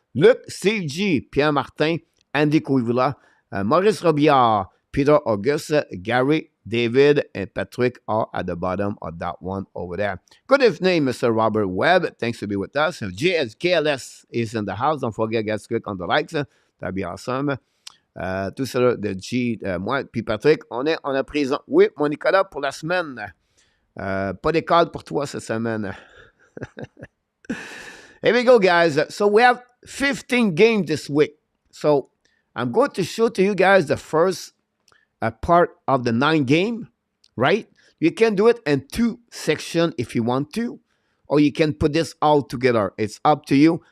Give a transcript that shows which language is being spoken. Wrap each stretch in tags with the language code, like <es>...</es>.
<en>Luc, Steve G, Pierre Martin, Andy Coivula, Maurice Robillard, Peter Auguste, Gary, David, and Patrick are at the bottom of that one over there. Good evening, Mr. Robert Webb. Thanks to be with us. JSKLS is in the house. Don't forget, guys, click on the likes. That'd be awesome.</en> <fr>Tout ça, de G, moi, puis Patrick, on est en prison. Oui, mon Nicolas, pour la semaine. Pas d'école pour toi cette semaine.</fr> <en>Here we go, guys. So we have 15 games this week. So I'm going to show to you guys the first part of the 9 game, right? You can do it in 2 sections if you want to, or you can put this all together. It's up to you.</en>